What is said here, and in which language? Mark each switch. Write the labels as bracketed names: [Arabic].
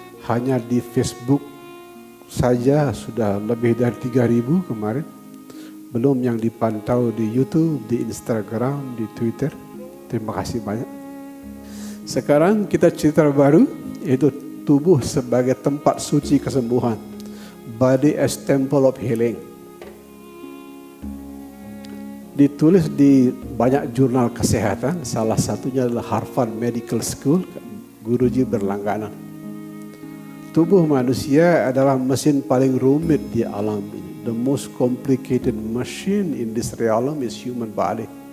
[Indonesian] Hanya di Facebook saja sudah lebih dari 3.000 kemarin. Belum yang dipantau di YouTube, di Instagram, di Twitter. Terima kasih banyak. Sekarang kita cerita baru, yaitu tubuh sebagai tempat suci kesembuhan. [English] Body as temple of healing. [Indonesian] Ditulis di banyak jurnal kesehatan, salah satunya adalah Harvard Medical School, guruji berlangganan. Tubuh manusia adalah mesin paling rumit di alam ini. [English] The most complicated machine in this realm is human body.